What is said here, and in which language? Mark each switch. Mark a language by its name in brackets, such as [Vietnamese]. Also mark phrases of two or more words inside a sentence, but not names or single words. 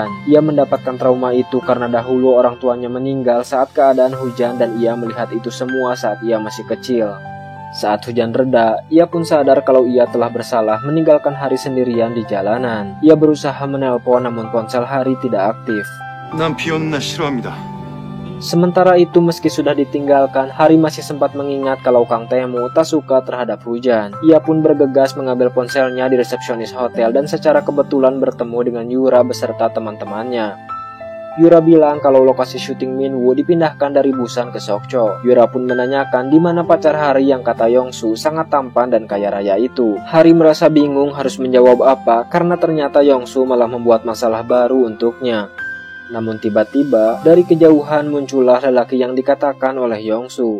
[Indonesian] Ia mendapatkan trauma itu karena dahulu orang tuanya meninggal saat keadaan hujan dan ia melihat itu semua saat ia masih kecil. Saat hujan reda, ia pun sadar kalau ia telah bersalah meninggalkan Hari sendirian di jalanan. Ia berusaha menelpon namun ponsel Hari tidak aktif. [Korean] 난 비 오는 날 싫어합니다. [Indonesian] Sementara itu meski sudah ditinggalkan, Hari masih sempat mengingat kalau Kang Tae-moo tak suka terhadap hujan. Ia pun bergegas mengambil ponselnya di resepsionis hotel dan secara kebetulan bertemu dengan Yura beserta teman-temannya. Yura bilang kalau lokasi syuting Minwoo dipindahkan dari Busan ke Sokcho. Yura pun menanyakan di mana pacar Hari yang kata Yongsu sangat tampan dan kaya raya itu. Hari merasa bingung harus menjawab apa karena ternyata Yongsu malah membuat masalah baru untuknya. Namun tiba-tiba dari kejauhan muncullah lelaki yang dikatakan oleh Yongsu.